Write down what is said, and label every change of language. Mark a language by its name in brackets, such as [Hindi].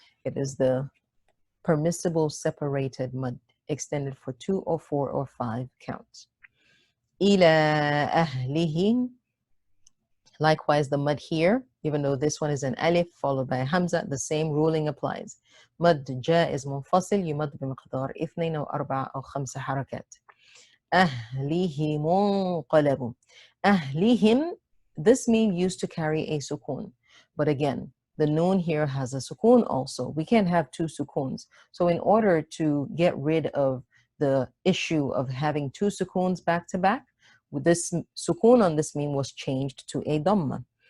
[English] It is the permissible separated mud, extended for 2 or 4 or 5 counts. Ila ahlihim. Likewise, the mud here, even though this one is an alif followed by a hamza, the same ruling applies. [Arabic] Mud jaiz munfasil yumad bimiqdar 2 أو 4 أو 5 حركات. أهلihim انقلبوا. [English] Ahlihim, this meme used to carry a sukoon. But again, the noon here has a sukoon also. We can't have 2 sukoons. So in order to get rid of the issue of having 2 sukoons back to back, this sukoon on this meme was changed to a dhamma.